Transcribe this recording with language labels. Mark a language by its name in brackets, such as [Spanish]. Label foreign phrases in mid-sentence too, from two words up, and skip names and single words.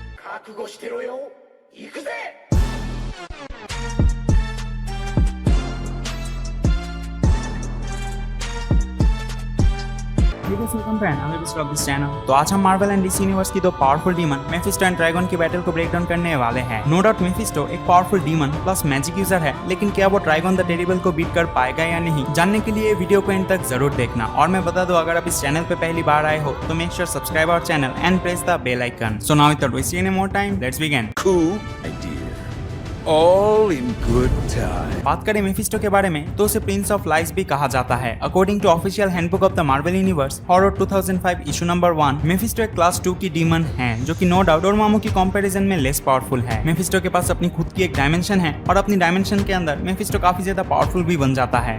[Japanese] 覚悟してろよ。行くぜ。 [Hindi] तो आज हम [English] Marvel and DC Universe [Hindi] की दो [English] powerful demon Mephisto and Dragon [Hindi] की बैटल को [English] break down [Hindi] करने वाले हैं। [English] no doubt [Hindi] मेफिस्टो एक [English] powerful demon plus magic user [Hindi] है, लेकिन क्या वो ड्रैगन द टेरिबल को बीट कर पाएगा या नहीं, जानने के लिए वीडियो को एंड तक जरूर देखना। और मैं बता दूं, अगर आप इस चैनल पे पहली बार आए हो तो [English] make sure subscribe our channel and press the bell icon. So now without wasting any more time, let's begin. Cool idea. All in good time. [Hindi] बात करें मेफिस्टो के बारे में तो उसे [English] Prince of Lies [Hindi] भी कहा जाता है। [English] According to Official Handbook of the Marvel Universe Horror 2005 Issue Number 1, [Hindi] मेफिस्टो एक क्लास 2 की डीमन है, जो कि [English] no doubt [Hindi] डोरमामू की कंपैरिजन में [English] less powerful [Hindi] है। मेफिस्टो के पास अपनी खुद की एक डायमेंशन है और अपनी डायमेंशन के अंदर मेफिस्टो काफी ज्यादा पावरफुल भी बन जाता है।